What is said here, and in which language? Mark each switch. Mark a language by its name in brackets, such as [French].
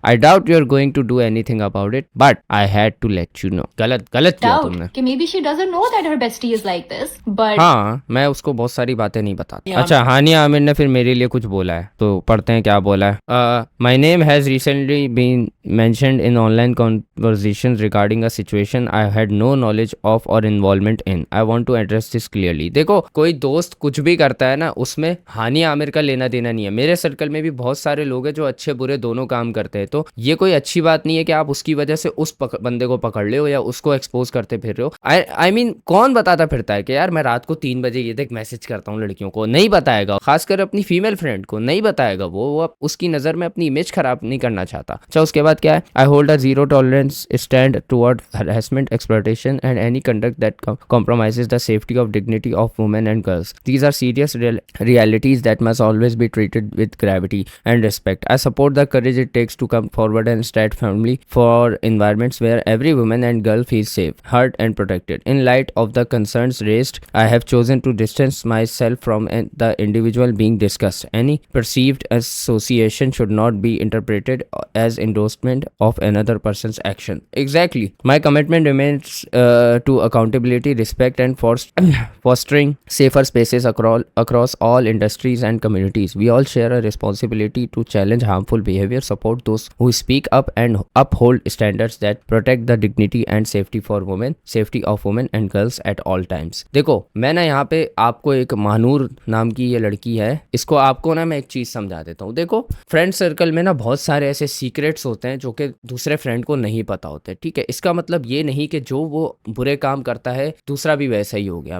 [English] I doubt you're going to do anything about it, but I had to let you know. [Hindi] गलत किया तुमने। [English] doubt [Hindi] कि [English] maybe she doesn't know that her bestie is like this, but [Hindi] हाँ मैं उसको बहुत सारी बातें नहीं बताता। अच्छा, हानिया आमिर ने फिर मेरे लिए कुछ बोला है, तो पढ़ते हैं क्या बोला है। [English] My name has recently been mentioned in online conversations regarding a situation I had no knowledge of or involvement in. I want to address this clearly. [Hindi] देखो कोई दोस्त कुछ भी करता है ना, उसमें हानिया आमिर का लेना देना नहीं है। मेरे सर्कल में भी बहुत सारे लोग हैं जो अच्छे बुरे दोनों काम करते हैं। तो ये कोई अच्छी बात नहीं है कि आप उसकी वजह से उस बंदे को पकड़ ले हो या उसको एक्सपोज करते फिर रहे हो। [English] I mean [Hindi] कौन बताता फिरता है कि यार मैं रात को 3 बजे ये देख मैसेज करता हूँ लड़कियों को, नहीं बताएगा, खासकर अपनी फीमेल फ्रेंड को नहीं बताएगा। वो उसकी नजर में अपनी इमेज खराब नहीं करना चाहता। अच्छा, उसके बाद क्या है, [English] I hold a zero tolerance stand toward harassment, exploitation and any conduct that compromises the safety of dignity of women and girls. These are serious realities that must always be treated with gravity and respect. I support the courage it takes to come forward and stand firmly for environments where every woman and girl feels safe, heard and protected. In light of the concerns raised, I have chosen to distance myself from the individual being discussed. Any perceived association should not be interpreted as endorsement of another person's action. Exactly. My commitment remains to accountability, respect and fostering safer spaces across all industries and communities. We all share a responsibility to challenge harmful behavior, support those who speak up and uphold standards that protect the dignity and safety of women and girls at all times. [Hindi] देखो, मैं ना यहाँ पे आपको एक महानूर नाम की ये लड़की है, इसको आपको ना मैं एक चीज समझा देता हूँ। देखो, फ्रेंड सर्कल में ना बहुत सारे ऐसे सीक्रेट्स होते हैं जो कि दूसरे फ्रेंड को नहीं पता होते, ठीक है। इसका मतलब ये नहीं कि जो वो बुरे काम करता है दूसरा भी वैसा ही हो गया।